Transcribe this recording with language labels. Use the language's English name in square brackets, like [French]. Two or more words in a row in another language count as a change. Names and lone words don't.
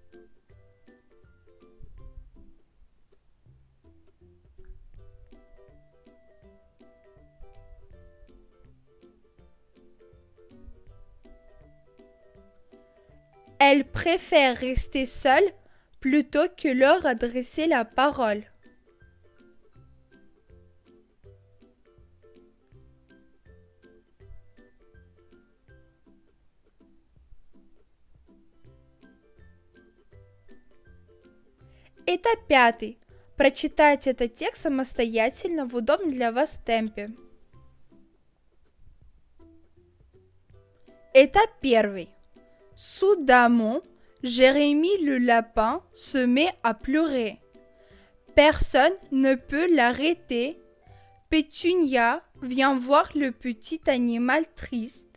[French] Elle préfère rester seule plutôt que leur adresser la parole. [Russian] Этап 5. Прочитайте этот текст самостоятельно в удобном для вас темпе. [French] Étape 1. Soudainement, Jérémie le lapin se met à pleurer. Personne ne peut l'arrêter. Pétunia vient voir le petit animal triste.